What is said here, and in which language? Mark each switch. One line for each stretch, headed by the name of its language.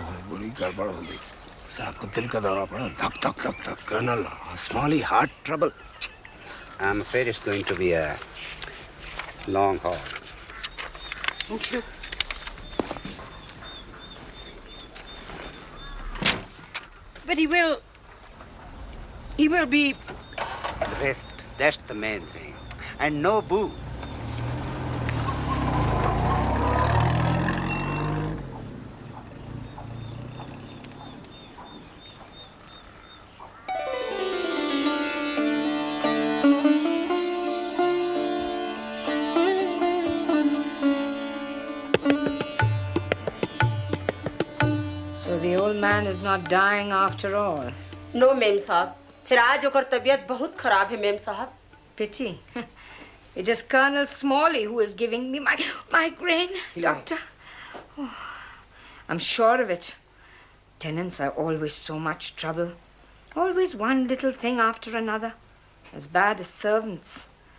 Hindi: बड़ी गड़बड़ हो गई साहब को दिल का दौरा पड़ा धक धक धक धक
English: Colonel, Smalley, heart trouble. I'm afraid it's going to be a long haul. Thank you. But he will be... Rest, that's the main thing. And no booze. So the old man is not dying after all.
Hindi: No ma'am साहब, फिर आज ओकर तबीयत बहुत खराब है ma'am साहब।
English: Pity. It is Colonel Smalley who is giving me my migraine, doctor. Oh, I'm sure of it. Tenants are always so much trouble. Always one little thing after another. As bad as servants.